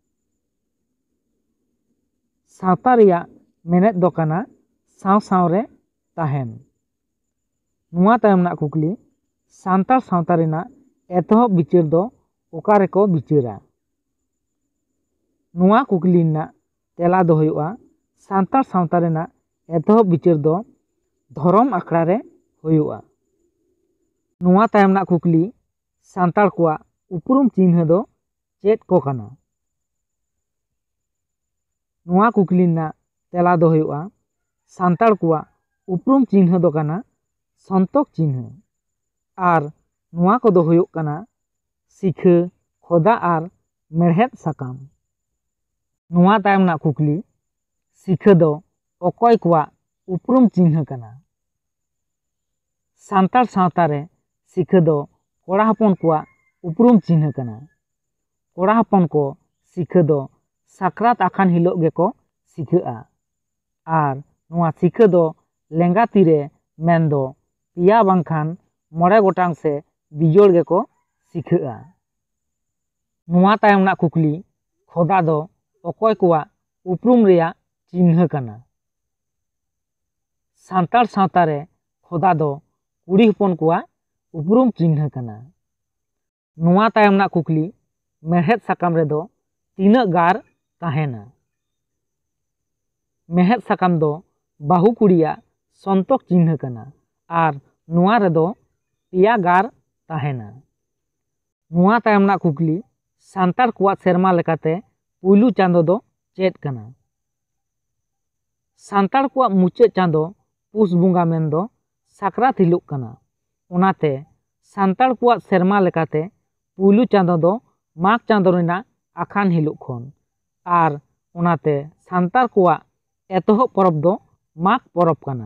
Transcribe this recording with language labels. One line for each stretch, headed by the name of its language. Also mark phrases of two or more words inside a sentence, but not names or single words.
Santali: सावता रेया मेनेद दो कना साव साव रे ताहेन। नवा तायम ना कुकली सान्ताल सावता रेना एतहब बिचार दो ओका रेको बिचारा। नवा कुकली ना तेला दो हुयुआ सान्ताल सावता रेना एतहब बिचार दो धरम आखड़ा रे हुयुआ। नवा तायम ना कुकली सान्ताल कोआ उपरुम चिन्ह दो चेद को काना। नवा कुकली ना तेला दो हुयुआ सान्ताल कोआ उपरुम चिन्ह दो काना संतोक चिन्ह आर नवा को दो हुयुग काना सिखा खोदा आर मेड़हेद साकाम। नवा तायम ना कुकली सिखा दो अकय कोआ उपरुम चिन्ह काना। सान्ताल सावता रे सिखा दो कोड़ा हपन कोआ उपरुम चिन्ह काना। कोड़ा हपन को सिखा दो साकरात आखान हिलोग गेको सिखाआ आर नवा सिखा दो लेंगा तीरे मेन दो पिया बांखान मोड़े गोटांग से बिजोड़ गेको सिखाआ। नवा तायम ना कुकली खोदा दो अकय कोआ उपरुम रेया चिन्ह काना। सान्ताल सावता रे खोदा दो कुड़ी हपन कोआ उपरुम चिन्ह काना। नवा तायम ना कुकली मेड़हेद साकाम रे दो तीना गार ताहेना। मेड़हेद साकाम दो बाहु कुड़िया संतोक चिन्ह काना आर नवा रे दो पिया गार ताहेना। नवा तायम ना कुकली सान्ताल कोआ सेरमा लेकाते पुयलु चांदो दो चेद काना। सान्ताल कोआ मुचाद चांदो पुस बुंगा मेन दो साकरात हिलोग काना। ओनाते सान्ताल कोआ सेरमा लेकाते पुयलु चांदो दो माघ चांदो रेना आखान हिलोग खन आर ओनाते सान्ताल कोआ एतहब परब दो माघ परब काना।